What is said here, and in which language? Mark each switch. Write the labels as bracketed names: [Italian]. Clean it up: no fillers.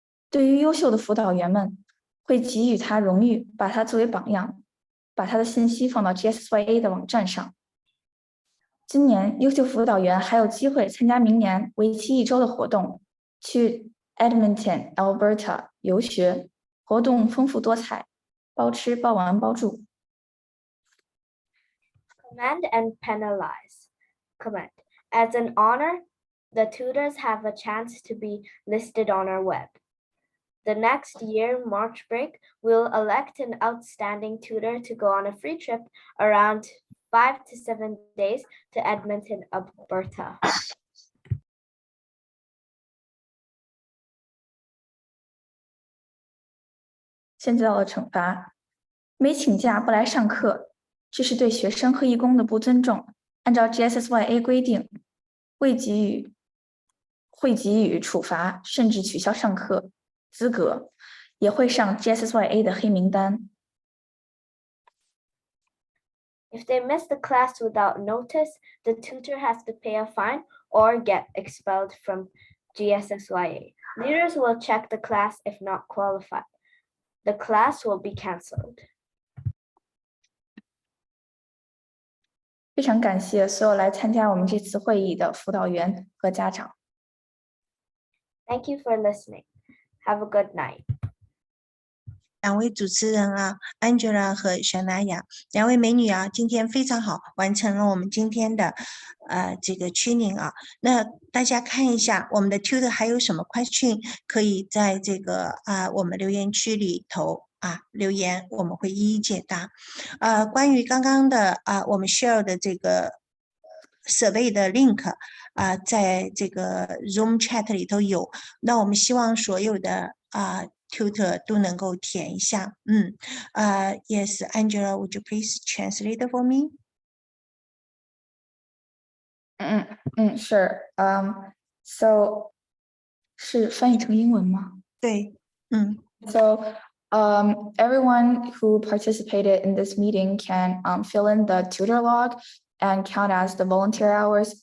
[Chinese] 对于优秀的辅导员们，会给予他荣誉，把他作为榜样，把他的信息放到 GSSYA 的网站上。今年，优秀辅导员还有机会参加明年为期1周的活动，去 Edmonton, Alberta 游学，活动丰富多彩，包吃包玩包住。 [English] Commend and penalize. Commend. As an honor, the tutors have a chance to be listed on our web. The next year, March break, we'll elect an outstanding tutor to go on a free trip around 5 to 7 days to Edmonton, Alberta. [Chinese] 现在到了惩罚，没请假不来上课，这是对学生和义工的不尊重。按照 GSSYA 规定，会给予处罚，甚至取消上课资格，也会上 GSSYA 的黑名单。 [English] If they miss the class without notice, the tutor has to pay a fine or get expelled from GSSYA. Leaders will check the class if not qualified. The class will be cancelled. [Chinese] 非常感谢所有来参加我们这次会议的辅导员和家长。 [English] Thank you for listening. Have a good night. [Chinese] 2位主持人啊 ，Angela 和小娜雅，2位美女啊，今天非常好，完成了我们今天的这个training啊。那大家看一下我们的 tutor 还有什么 question 可以在这个我们留言区里头留言，我们会一一解答。关于刚刚的我们 share 的这个 survey 的 link 在这个 Zoom chat 里头有，那我们希望所有的tutor 都能够填一下。 [English] Yes, Angela, would you please translate for me? [Chinese] Sure. So 是翻译成英文吗？对 [English] ，So everyone who participated in this meeting can fill in the tutor log and count as the volunteer hours.